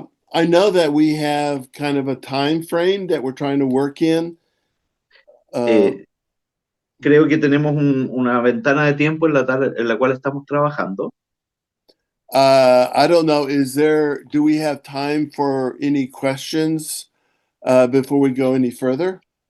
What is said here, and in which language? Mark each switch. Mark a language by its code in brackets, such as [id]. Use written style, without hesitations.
[en] I know that we have kind of a time frame that we're trying to work in. [es] Creo que tenemos una ventana de tiempo en la cual estamos trabajando. [en] I don't know, do we have time for any questions before we go any further?